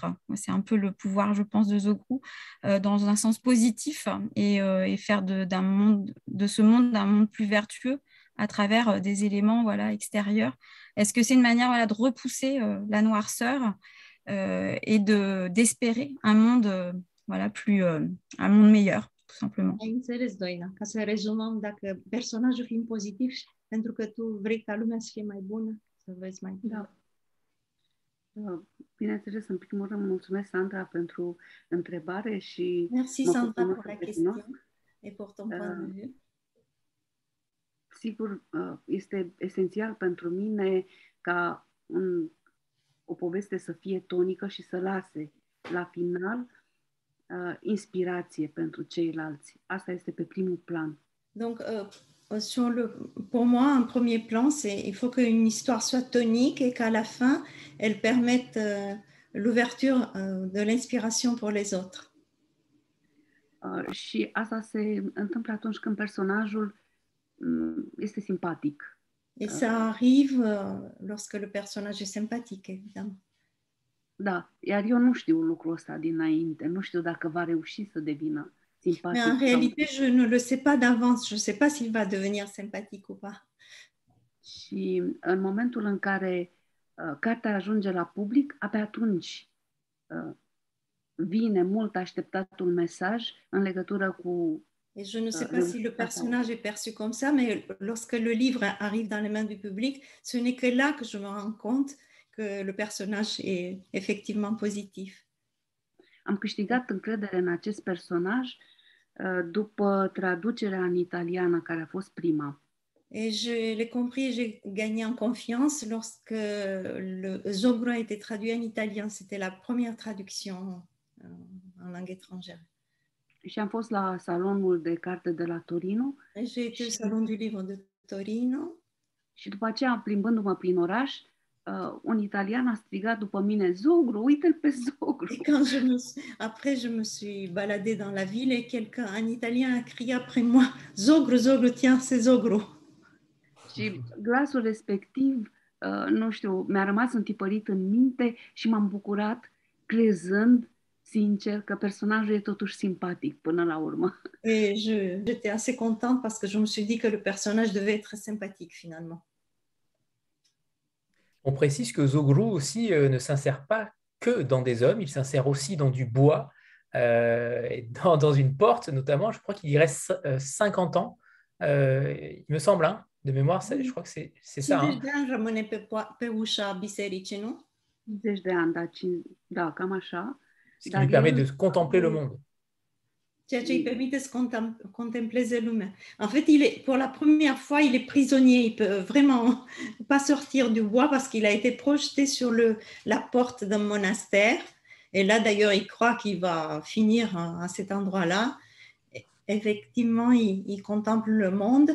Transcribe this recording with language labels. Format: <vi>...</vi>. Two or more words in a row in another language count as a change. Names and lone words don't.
<fr>C'est un peu le pouvoir, je pense, de Zogru, dans un sens positif et faire de ce monde un monde plus vertueux à travers des éléments voilà, extérieurs. Est-ce que c'est une manière voilà, de repousser la noirceur et d'espérer un monde, voilà, un monde meilleur, tout simplement?</fr> <ro>Ai înțeles, Doina, ca să rezumăm, dacă personajul fiind pozitiv, pentru că tu vrei ca lumea să fie mai bună, să vezi mai bine. Da. Bineînțeles, în primul rând, mulțumesc, Sandra, pentru întrebare și</ro> <fr>Merci, Sandra, pour la question et pour ton point de vue.</fr> <ro>Sigur, este esențial pentru mine ca o poveste să fie tonică și să lase la final inspirație pentru ceilalți. Asta este pe primul plan.</ro> <fr>Donc, pour moi, un premier plan, il faut qu'une histoire soit tonique et qu'à la fin, elle permette l'ouverture de l'inspiration pour les autres.</fr> <ro>Și asta se întâmplă atunci când personajul este simpatic.</ro> <fr>Et ça arrive lorsque le personnage est sympathique, évidemment.</fr> <ro>Da, iar eu nu știu lucrul ăsta dinainte, nu știu dacă va reuși să devină simpatic.</ro> <fr>Mais en réalité, je ne le sais pas d'avance, je ne sais pas s'il va devenir sympathique ou pas.</fr> <ro>Și în momentul în care cartea ajunge la public, abia atunci vine mult așteptatul mesaj în legătură cu...</ro> <fr>Et je ne sais pas si le personnage est perçu comme ça, mais lorsque le livre arrive dans les mains du public, ce n'est que là que je me rends compte que le personnage est effectivement positif.</fr> <ro>Am câștigat încredere în acest personaj după traducerea în italiană, care a fost prima.</ro> <fr>Et je l'ai compris, j'ai gagné en confiance lorsque le Zogru a été traduit en italien. C'était la première traduction en langue étrangère.</fr> <ro>Și am fost la salonul de carte de la Torino.</ro> <fr>J'ai été au salon du livre de Torino.</fr> <ro>Și după aceea, plimbându-mă prin oraș, un italian a strigat după mine: Zogru, uite-l pe Zogru!</ro> <fr>Et quand après je me suis baladée dans la ville et quelqu'un, un italien, a crié après moi: Zogru, Zogru, tiens, c'est Zogru!</fr> <ro>Și glasul respectiv, nu știu, mi-a rămas întipărit în minte și m-am bucurat crezând sincer că personajul e totuși simpatic până la urmă.</ro> <fr>Et j'étais assez contente parce que je me suis dit que le personnage devait être sympathique finalement. On précise que Zogru aussi ne s'insère pas que dans des hommes, il s'insère aussi dans du bois, et dans une porte notamment. Je crois qu'il y reste 50 ans, il me semble, hein, de mémoire, je crois que c'est ça.</fr> <ro>50 de ani rămâne pe ușa bisericii, nu? 50 de ani, da, cam așa.</ro> <fr>Ce qui lui permet de contempler le monde.</fr> <ro>Ceea ce îi permite să contempleze lumea.</ro> <fr>En fait, pour la première fois, il est prisonnier. Il peut vraiment pas sortir du bois parce qu'il a été projeté sur la porte d'un monastère. Et là, d'ailleurs, il croit qu'il va finir à cet endroit-là. Effectivement, il contemple le monde.</fr>